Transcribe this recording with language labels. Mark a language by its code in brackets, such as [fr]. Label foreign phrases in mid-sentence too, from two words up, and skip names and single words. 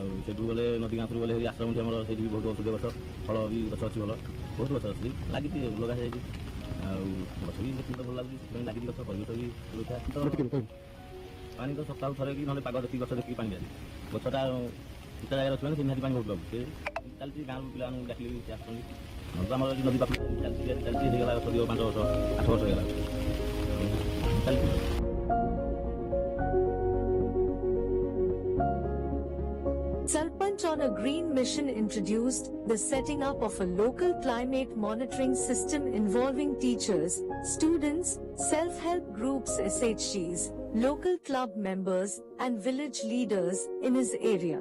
[or] ସେଠୁ ଗଲେ ନଦୀ ଗାଁରୁ ଗଲେ ଆଶ୍ରମଠି ଆମର ସେଇଠି ବି ବହୁତ ଔଷଧୀୟ ଗଛ ଫଳ ବି ଗଛ ଅଛି ଭଲ ବହୁତ ଗଛ ଅଛି ଲାଗିଛି ଲଗା ହେଇଯାଇଛି ଆଉ ଗଛ ବି ଦେଖିଲେ ଭଲ ଲାଗୁଛି ସେଥିପାଇଁ ଲାଗିଛି ଗଛ ପରିବେଶ ବି ସୁରକ୍ଷା ପାଣି ତ ସପ୍ତାହ ଥରେ କି ନହେଲେ ପାଗ ଦେଖିକି ଗଛ ଦେଖିକି ପାଣି ଦିଆଯାଏ ଗଛଟା ଉଚ୍ଚା ଜାଗାରେ ଅଛି ମାନେ ସେ ନିହାତି ପାଣି ବହୁତ ଲାଗୁଛି ସେ ଚାଲିଛି ଗାଁରୁ ପିଲାମାନଙ୍କୁ ଡାକିଲେ ବି ସେ ଆସୁଛନ୍ତି ତ ଆମର ଏଠି ନଦୀ ପାଖକୁ ଚାଲିଛି ହେଇଗଲା 5 ବର୍ଷ 8 ବର୍ଷ ହେଇଗଲା ଚାଲିଛି। [en] Sarpanch on a green mission introduced the setting up of a local climate monitoring system involving teachers, students, self-help groups, SHGs, local club members, and village leaders in his area.